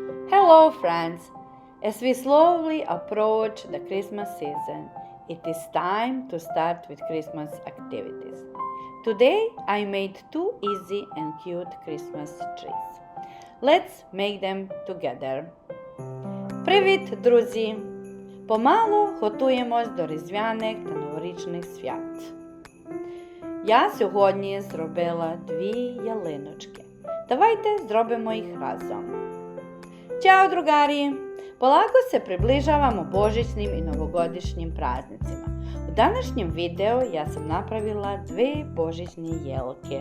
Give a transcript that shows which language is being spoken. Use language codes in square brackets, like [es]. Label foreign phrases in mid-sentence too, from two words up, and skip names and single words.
[en] Hello friends! As we slowly approach the Christmas season, it is time to start with Christmas activities. Today I made two easy and cute Christmas trees. Let's make them together. [uk] Привіт, друзі! Помалу готуємось до різдвяних та новорічних свят. Я сьогодні зробила 2 ялиночки. Давайте зробимо їх разом. [sr] Ćao drugari! Polako se približavamo božićnim i novogodišnjim praznicima. U današnjem videu ja sam napravila 2 božićne jelke.